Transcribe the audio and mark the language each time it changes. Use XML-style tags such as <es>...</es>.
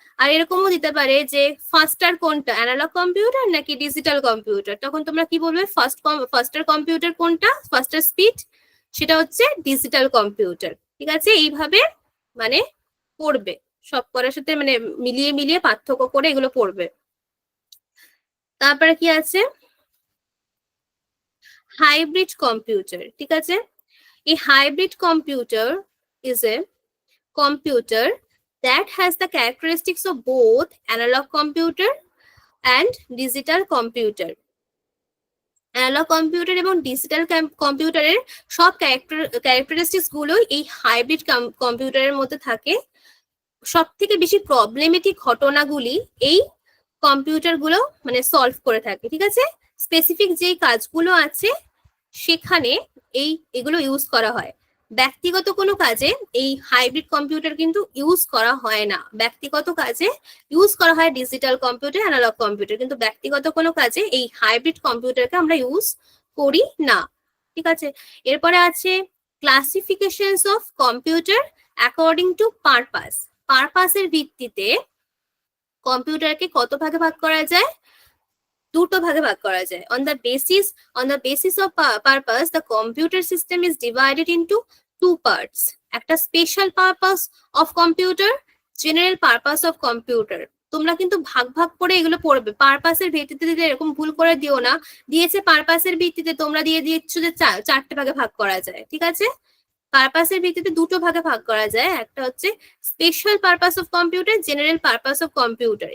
<bn>আর এরকমও দিতে পারে যে ফাস্টার কোনটা, অ্যানালগ কম্পিউটার নাকি ডিজিটাল কম্পিউটার, তখন তোমরা কি বলবে, ফাস্টার কম্পিউটার কোনটা, ফাস্টার স্পিড, সেটা হচ্ছে ডিজিটাল কম্পিউটার, ঠিক আছে। এইভাবে মানে পড়বে, সব করার সাথে মানে মিলিয়ে পার্থক্য করে এগুলো পড়বে। তারপরে কি আছে, হাইব্রিড কম্পিউটার, ঠিক আছে।</bn> <en>এই hybrid computer is a computer that has the characteristics of both analog computer and digital computer.</en> <bn>Analog computer এবং ডিজিটাল কম্পিউটারের সব ক্যারেক্টারিস্টিক্স গুলোই এই হাইব্রিড কম্পিউটারের মধ্যে থাকে। সব থেকে বেশি প্রবলেমেটিক ঘটনাগুলি এই কম্পিউটার গুলো মানে সলভ করে থাকে, ঠিক আছে। স্পেসিফিক যেই কাজগুলো আছে সেখানে এগুলো ইউজ করা হয়। ব্যক্তিগত কোনো কাজে এই হাইব্রিড কম্পিউটার কিন্তু ইউজ করা হয় না। ব্যক্তিগত কাজে ইউজ করা হয় ডিজিটাল কম্পিউটার, অ্যানালগ কম্পিউটার, কিন্তু ব্যক্তিগত কোনো কাজে এই হাইব্রিড কম্পিউটারকে আমরা ইউজ করি না, ঠিক আছে। এরপরে আছে</bn> <en>Classifications of computer according to purpose.</en> <bn>পারপাসের ভিত্তিতে কম্পিউটারকে কত ভাগে ভাগ করা যায়, দুটো ভাগে ভাগ করা যায়।</bn> <en>on the basis of purpose the computer system is divided into two parts, একটা special purpose of computer, general purpose of computer.</en> <bn>তোমরা কিন্তু ভাগ ভাগ করে এগুলো পড়বে, পারপাসের ভিত্তিতে দিতে এরকম ভুল করে দিও না, দিয়েছে পারপাসের ভিত্তিতে তোমরা দিয়ে দিচ্ছ যে চারটে ভাগে ভাগ করা যায়, ঠিক আছে। পারপাসের ভিত্তিতে দুটো ভাগে ভাগ করা যায়, একটা হচ্ছে special purpose of computer, general purpose of computer.</bn>